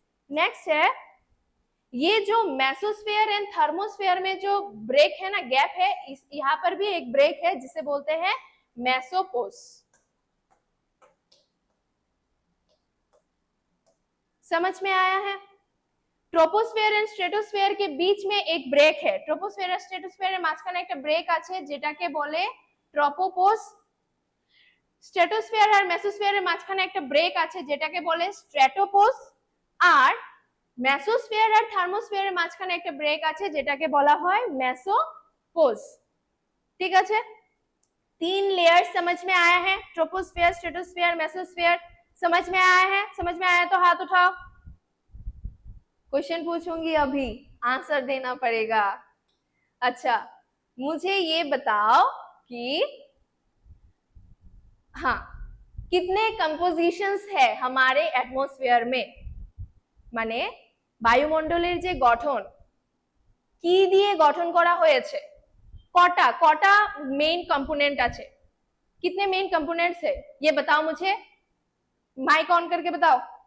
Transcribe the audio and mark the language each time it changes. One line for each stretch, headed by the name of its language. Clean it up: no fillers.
Hindi: Next है, ये जो मेसोस्फीयर एंड थर्मोस्फीयर में जो ब्रेक है ना, गैप है, इस यहाँ पर भी एक ब्रेक है जिसे बोलते हैं मेसोपोस। समझ में आया है? ট্রোপোস্ফিয়ার এন্ড স্ট্রেটোস্ফিয়ার के बीच में एक ब्रेक है।
Bangla: ট্রোপোস্ফিয়ার আর স্ট্রেটোস্ফিয়ারের মাঝখানে একটা ব্রেক আছে যেটাকে বলে ট্রপোপোস। স্ট্রেটোস্ফিয়ার আর মেসোস্ফিয়ারের মাঝখানে একটা ব্রেক আছে যেটাকে বলে স্ট্র্যাটোপোস। আর মেসোস্ফিয়ার আর থার্মোস্ফিয়ারের মাঝখানে একটা ব্রেক আছে যেটাকে বলা হয় মেসোपोस। ঠিক আছে,
Hindi: 3 लेयर समझ में आया है? ट्रोपोस्फियर, स्ट्रेटोस्फियर, मेसोस्फियर समझ में आया है? समझ में आया तो हाथ उठाओ। क्वेश्चन पूछूंगी अभी, आंसर देना पड़ेगा। अच्छा, मुझे ये बताओ कि हाँ, कितने कंपोजिशंस है हमारे एटमॉस्फेयर में?
Bangla: মানে বায়ুমণ্ডলের যে গঠন, কি দিয়ে গঠন করা হয়েছে? কটা কটা মেইন कंपोनेंट আছে?
Hindi: कितने मेन कंपोनेंट्स है ये बताओ मुझे, माइक ऑन करके बताओ।